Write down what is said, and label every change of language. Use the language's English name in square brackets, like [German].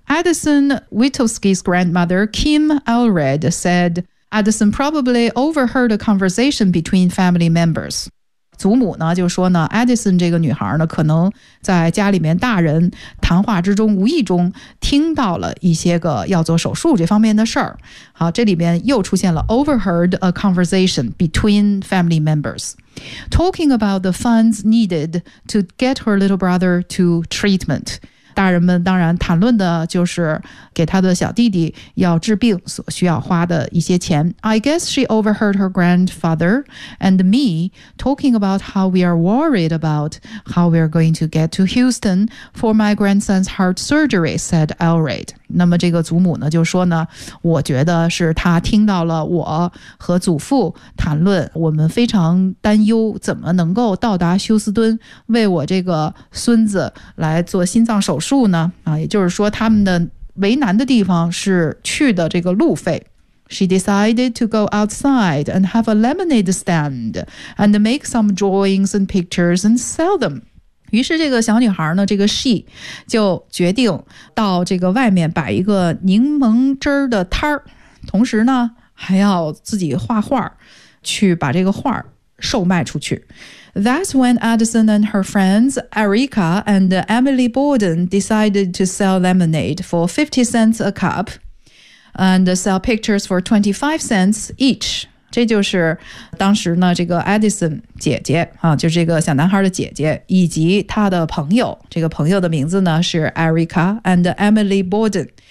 [English] Addison Witulski's grandmother Kim Allred said Addison probably overheard a conversation between family members. [Chinese] 祖母呢就说呢 Addison 这个女孩呢可能在家里面大人谈话之中无意中听到了一些个要做手术这方面的事儿。好，这里面又出现了 [English] overheard a conversation between family members talking about the funds needed to get her little brother to treatment。 [Chinese] 大人们当然谈论的就是给他的小弟弟要治病所需要花的一些钱。 [English] I guess she overheard her grandfather and me talking about how we are worried about how we are going to get to Houston for my grandson's heart surgery, said Allred. [Chinese] 那么这个祖母呢就说呢，我觉得是他听到了我和祖父谈论我们非常担忧怎么能够到达休斯敦为我这个孙子来做心脏手术呢，啊，也就是说他们的为难的地方是去的这个路费。 [English] She decided to go outside and have a lemonade stand and make some drawings and pictures and sell them. [Chinese] 于是这个小女孩呢，这个 she 就决定到这个外面摆一个柠檬汁的摊儿，同时呢还要自己画画，去把这个画售卖出去。 [English] That's when Addison and her friends Erica and Emily Borden decided to sell lemonade for 50 cents a cup and sell pictures for 25 cents each. [Chinese] 这就是当时呢这个 Addison 姐姐、啊、就是这个小男孩的姐姐以及他的朋友，这个朋友的名字呢是 Erica and Emily Borden.